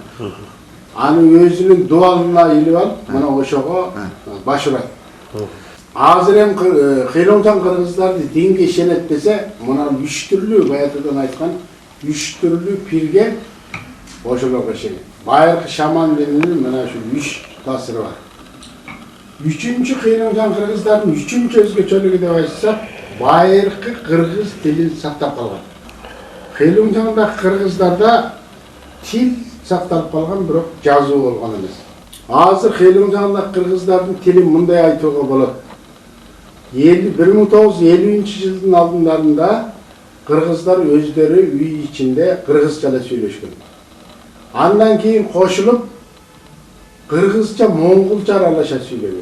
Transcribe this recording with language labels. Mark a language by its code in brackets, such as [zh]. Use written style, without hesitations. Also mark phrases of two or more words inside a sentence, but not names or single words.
[ky] Аны өзүнүн дуалына илип алып, мына ошого баш урат. Азыр эми кыйрылган кыргыздарды динге ишенет десе, мына 3 түрлүү, баягыдан айткан 3 түрлүү пирге ошолорго ишенет. Байыркы шаман дининин мына ушу 3 таасиры бар. Үчүнчү кыйрылган кыргыздарын үчүнчү өзгөчөлүгү де айтсак, байыркы кыргыз тилин сактап калган. Кыйрылганда кыргыздарда тил сактап калган, бирок жазуу болгон эмес. Азыр кыйрылганда кыргыздардын тилин мындай айтууга болот. 1950-жылдын алдындарында кыргыздар өздөрү үй ичинде кыргызча эле сүйлөшкөн. Андан кийин кошулуп кыргызча, моңгулча аралаша сүйлөгөн.